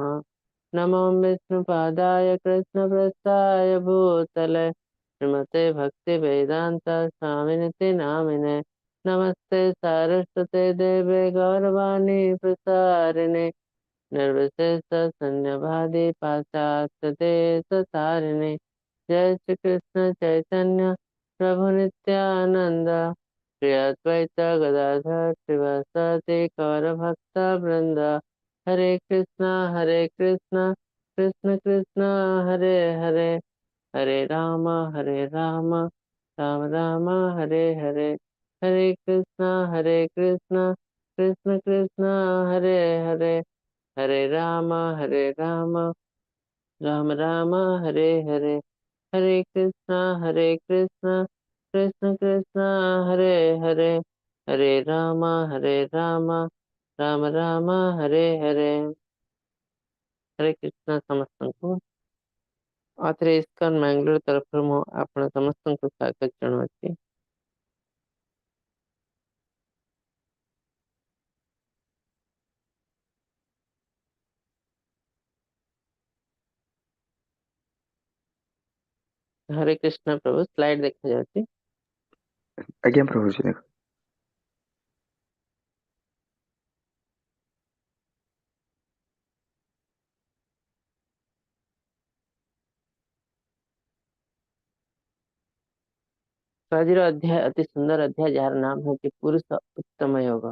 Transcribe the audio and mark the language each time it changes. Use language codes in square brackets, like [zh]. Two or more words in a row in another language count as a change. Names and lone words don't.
[sa] नमो विष्णुपादाय कृष्णप्रस्थाय भूतले श्रीमते भक्तिवेदान्त स्वामिनिति नामिने नमस्ते सारस्वते देवे गौरवाणी प्रसारिणे निर्विशेष शून्यवादी पाश्चात्य देश तारिणे। जय श्री कृष्ण चैतन्य प्रभु नित्यानंद श्री अद्वैत गदाधर श्रीवासादि गौर भक्त वृंद। हरे कृष्ण कृष्ण कृष्ण हरे हरे हरे राम राम राम हरे हरे। हरे कृष्ण कृष्ण कृष्ण हरे हरे हरे राम राम राम हरे हरे। हरे कृष्ण कृष्ण कृष्ण हरे हरे हरे राम राम राम हरे हरे। हरे कृष्ण [or] ସମସ୍ତଙ୍କୁ। ଆଉଥରେ ଇସ୍କନ ମାଙ୍ଗଲୋର ତରଫରୁ ମୁଁ ଆପଣ ସମସ୍ତଙ୍କୁ ସ୍ୱାଗତ ଜଣାଉଛି। [hi] हरे कृष्ण प्रभु। [or] ସ୍ଲାଇଡ୍ ଦେଖାଯାଉଛି। [hi] आज्ञा प्रभु जी देखो। [or] ତ ଆଜିର ଅଧ୍ୟାୟ ଅତି ସୁନ୍ଦର ଅଧ୍ୟାୟ, ଯାହାର ନାମ ହେଉଛି ପୁରୁଷ ଉତ୍ତମ ଯୋଗ।